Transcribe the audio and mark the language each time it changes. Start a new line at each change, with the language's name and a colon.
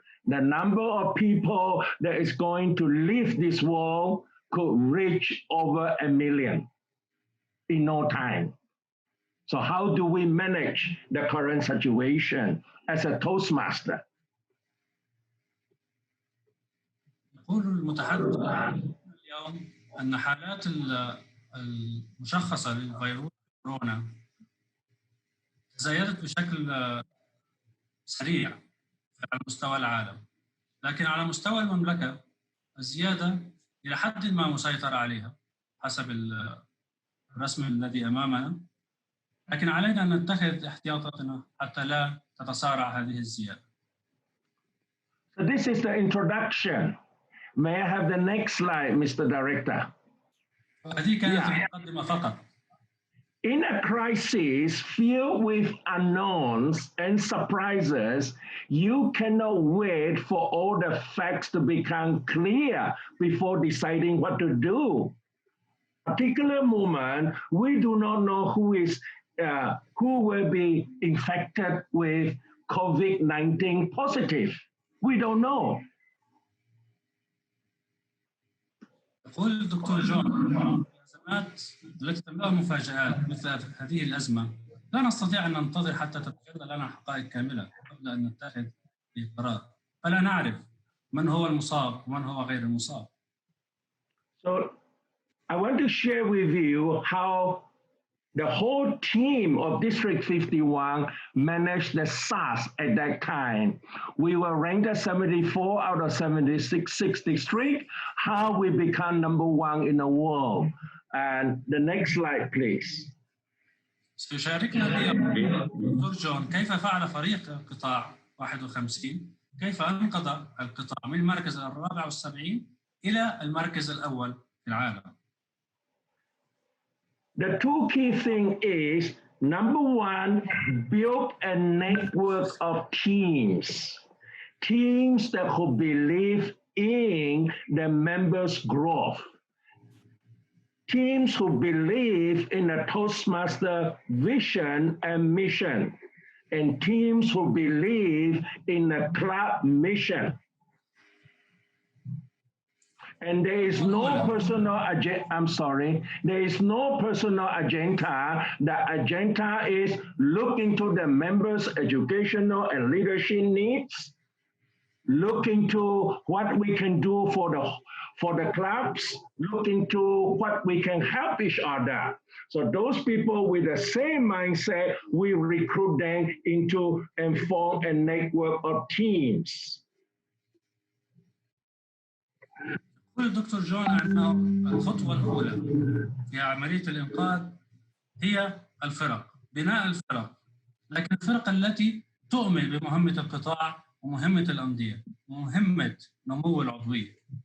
English: The number of people that is going to leave this world could reach over 1 million in no time. So how do we manage the current situation as a Toastmaster?
Arabic: يقول المتحدث اليوم أن حالات المشخصة للفيروس كورونا تزايدت بشكل سريع على مستوى العالم، لكن على مستوى المملكة الزيادة إلى حد ما مسيطرة عليها حسب الرسم الذي أمامنا، لكن علينا أن نتخذ احتياطاتنا حتى لا تتسارع هذه الزيادة.
English: So this is the introduction. May I have the next slide, Mr. Director?
Arabic: هذه كانت المقدمة فقط.
English: In a crisis filled with unknowns and surprises, you cannot wait for all the facts to become clear before deciding what to do. Particular moment, we do not know who will be infected with COVID-19 positive. We don't know.
Arabic: يقول الدكتور جون الأزمات التي تملأها مفاجآت مثل هذه الأزمة لا نستطيع أن ننتظر حتى تتجلى لنا حقائق كاملة قبل أن نتخذ قرار، فلا نعرف من هو المصاب ومن هو غير المصاب.
English: So I want to share with you how the whole team of District 51 managed the SARS at that time. We were ranked at 74 out of 76 districts, how we become #1 in the world. And the next slide, please.
Arabic: سيشاركنا اليوم دكتور جون كيف فعل فريق القطاع 51 كيف أنقذ القطاع من المركز 74 إلى المركز الأول في العالم.
English: The two key things is, number one, build a network of teams that could believe in the members' growth. teams who believe in a Toastmaster vision and mission, and teams who believe in a club mission. And there is no personal agenda. I'm sorry. There is no personal agenda. The agenda is look into the members' educational and leadership needs. Look into what we can do for the clubs. Look into what we can help each other. So those people with the same mindset, we recruit them into and form a network of teams.
Arabic: يقول الدكتور جون أنه الخطوة الأولى في عملية الإنقاذ هي الفرق، بناء الفرق، لكن الفرق التي تؤمن بمهمة القطاع ومهمة الأندية ومهمة نمو العضوية.